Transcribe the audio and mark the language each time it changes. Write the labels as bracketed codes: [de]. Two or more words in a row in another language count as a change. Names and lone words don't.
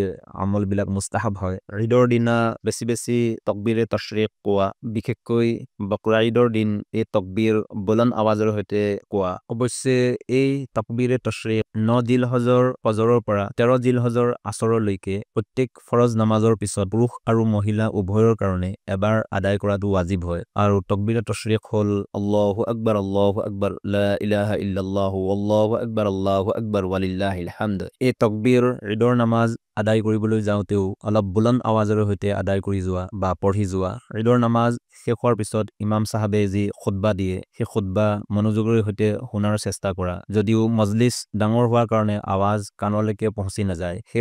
[as] আমল বিলাক মুস্তাহাব হয় ঈদৰ দিনা বেছি তাকবীৰে তাশৰীক কোৱা বিশেষকৈ বকৰা ঈদৰ দিন এই তাকবীৰ বুলন্দ আৱাজৰ সৈতে কোৱা অৱশ্যে এই তাকবীৰে তাশৰীক 9 জিলহজৰ ফজৰৰ পৰা 13 জিলহজৰ আসৰলৈকে প্ৰত্যেক ফৰজ নামাজৰ পিছত পুৰুষ আৰু মহিলা উভয়ৰ কাৰণে এবাৰ আদায় কৰাটো ওয়াজিব হয় আৰু তাকবীৰে তাশৰীক হল [ar] الله أكبر لا إله إلا الله الله أكبر ولله الحمد [as] এই তাকবীৰ ঈদৰ নামাজ আদায় কৰিবলৈ যাওঁতেও অলপ বুলন্দ আৱাজৰ সৈতে আদায় কৰি যোৱা বা পঢ়ি যোৱা ঈদৰ নামাজ শেষ হোৱাৰ পিছত ইমাম সাহাবে যি খুতবা দিয়ে সেই খুতবা মনোযোগৰ সৈতে শুনাৰ চেষ্টা কৰা যদিও মজলিস ডাঙৰ হোৱাৰ কাৰণে আৱাজ কাণলৈকে পहुঁচি নাযায় সেই